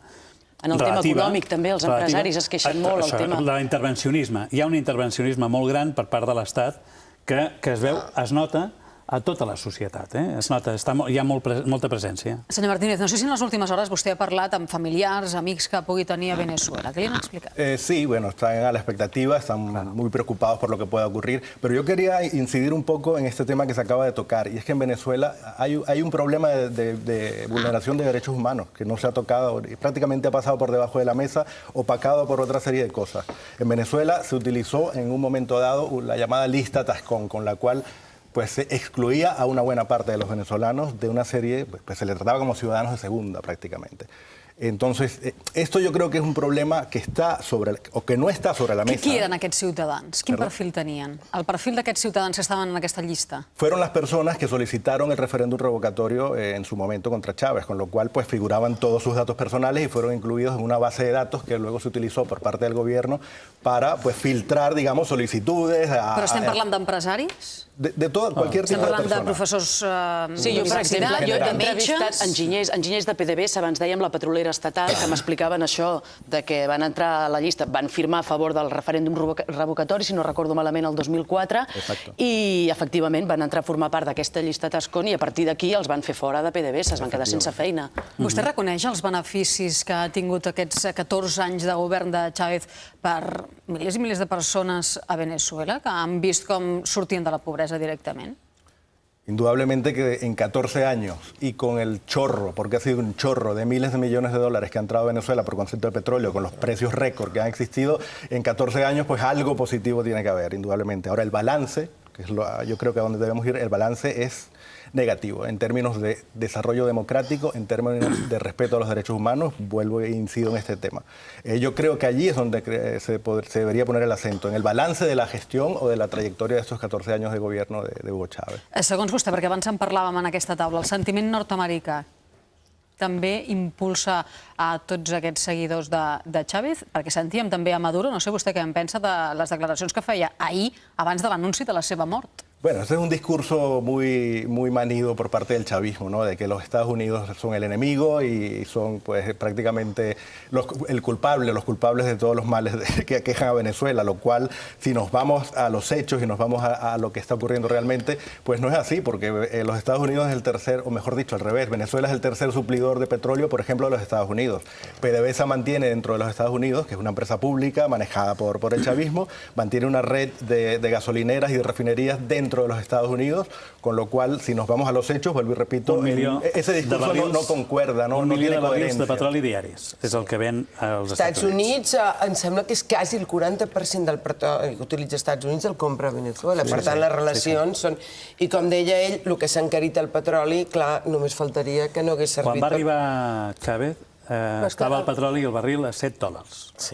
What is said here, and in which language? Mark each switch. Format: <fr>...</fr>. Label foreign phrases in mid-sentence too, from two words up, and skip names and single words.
<ca>en el tema econòmic també, els empresaris es queixen molt del tema. L'intervencionisme. Hi ha un intervencionisme molt gran per part de l'Estat que es veu, es nota a tota la societat. Es nota, hi ha molta presència. Senyor Martínez, no sé si en les últimes hores vostè ha parlat amb familiars, amics que pugui tenir a Venezuela.</ca> <es>¿Qué le han explicado? Sí, bueno, están a la expectativa, están muy preocupados por lo que pueda ocurrir, pero yo quería incidir un poco en este tema que se acaba de tocar, y es que en Venezuela hay un problema de vulneración de derechos humanos que no se ha tocado, y prácticamente ha pasado por debajo de la mesa, opacado por otra serie de cosas. En Venezuela se utilizó en un momento dado la llamada lista Tascón, con la cual pues se excluía a una buena parte de los venezolanos de una serie, pues se les trataba como ciudadanos de segunda prácticamente. Entonces, esto yo creo que es un problema que está o que no está sobre la mesa.</es> <ca>Qui eren aquests ciutadans? Quin perfil tenien? El perfil d'aquests ciutadans que estaven en aquesta llista?</ca> <es>Fueron las personas que solicitaron el referéndum revocatorio en su momento contra Chávez, con lo cual pues figuraban todos sus datos personales y fueron incluidos en una base de datos que luego se utilizó por parte del gobierno para pues filtrar, digamos, solicitudes.</es> <ca>Però estem parlant d'empresaris?</ca> <es>De todo, cualquier tipo de persona.</es> <ca>Estem parlant de professors Sí, jo, per exemple, jo he entrevistat enginyers de PDVSA, abans dèiem la petrolera estatal, que m'explicaven això de que van entrar a la llista, van firmar a favor del referèndum revocatori, si no recordo malament, el 2004, i efectivament van entrar a formar part d'aquesta llista Tascón i a partir d'aquí els van fer fora de PDVSA, es van quedar sense feina. Vostè reconeix els beneficis que ha tingut aquests 14 anys de govern de Chávez per milers i milers de persones a Venezuela, que han vist com sortien de la pobresa directament?</ca> <es>Indudablemente que en 14 años y con el chorro, porque ha sido un chorro de miles de millones de dólares que ha entrado a Venezuela por concepto de petróleo, con los precios récord que han existido, en 14 años pues algo positivo tiene que haber, indudablemente. Ahora el balance, que es yo creo que a donde debemos ir, el balance es negativo en términos de desarrollo democrático, en términos de respeto a los derechos humanos. Vuelvo e incido en este tema. Yo creo que allí es donde se debería poner el acento, en el balance de la gestión o de la trayectoria de estos 14 años de gobierno de Hugo Chávez.</es> <ca>Segons vostè, perquè abans en parlàvem en aquesta taula, el sentiment nord-americà també impulsa a tots aquests seguidors de Chávez? Perquè sentíem també a Maduro, no sé vostè què en pensa de les declaracions que feia ahir abans de l'anunci de la seva mort.</ca> <es>Bueno, ese es un discurso muy manido por parte del chavismo, ¿no? De que los Estados Unidos son el enemigo y son pues prácticamente los culpables de todos los males que aquejan a Venezuela, lo cual si nos vamos a los hechos y nos vamos a lo que está ocurriendo realmente, pues no es así, porque los Estados Unidos es el tercer, o mejor dicho, al revés, Venezuela es el tercer suplidor de petróleo, por ejemplo, de los Estados Unidos. PDVSA mantiene dentro de los Estados Unidos, que es una empresa pública manejada por el chavismo, mantiene una red de gasolineras y de refinerías dentro de los Estados Unidos, con lo cual, si nos vamos a los hechos, vuelvo y repito, ese discurso no concuerda, no tiene coherencia.</es> <ca>1 milió de barrils de petroli diaris, és el que ven als Estats Units. Em sembla que és quasi el 40% del petroli que utilitza Estats Units el compra a Venezuela. Per tant, les relacions són... I com deia ell, el que s'ha encarit el petroli, clar, només faltaria que no hagués servit... Quan va arribar Chávez, estava el petroli i el barril a $7.</ca>